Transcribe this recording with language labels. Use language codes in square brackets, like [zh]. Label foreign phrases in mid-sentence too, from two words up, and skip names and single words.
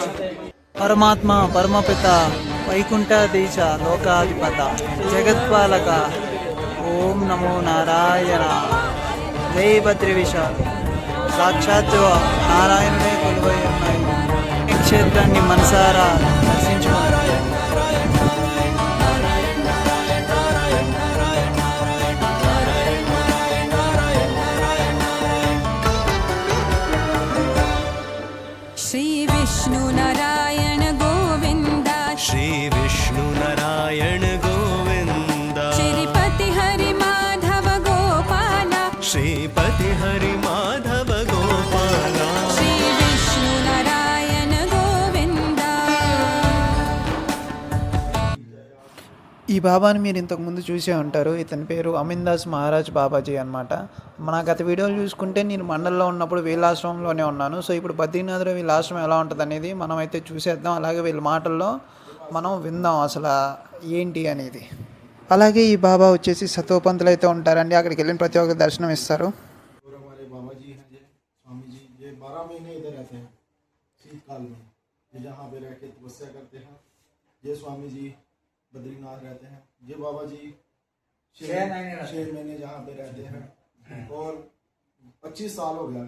[sa] పరమాత్మ పరమపిత వైకుంఠాధీశ లోకాధిపత జగత్పాలక ఓం నమో నారాయణ [hi] जय बद्री विशाल. [te] సాక్షాత్ నారాయణుడే కొలువై ఉన్నాయి. ఈ క్షేత్రాన్ని మనసారా దర్శించుకోవాలి. [hi] श्री विष्णु नारायण गोविंद, श्री विष्णु नारायण गोविंद, श्रीपति हरि माधव गोपाल, श्रीपति हरि माधव गोपाल, श्री विष्णु नारायण गोविंद. [te] ఈ బాబాని మీరు ఇంతకుముందు చూసే ఉంటారు. ఇతని పేరు అమిన్దాస్ మహారాజ్ బాబాజీ అనమాట. మన గత వీడియోలు చూసుకుంటే నేను మండల్లో ఉన్నప్పుడు వీళ్ళ ఆశ్రమంలోనే ఉన్నాను. సో ఇప్పుడు బద్రీనాథ్లో వీళ్ళ ఆశ్రమం ఎలా ఉంటుంది అనేది మనం అయితే చూసేద్దాం. అలాగే వీళ్ళ మాటల్లో మనం విందాం అసలు ఏంటి అనేది. అలాగే ఈ బాబా వచ్చేసి సతోపంతులు అయితే ఉంటారండి. అక్కడికి వెళ్ళిన ప్రతి ఒక్కరు దర్శనం ఇస్తారు. [hi] बद्रीनाथ रहते हैं। ये बाबा जी 6 महीने जहाँ पे रहते हैं और 25 साल हो गया।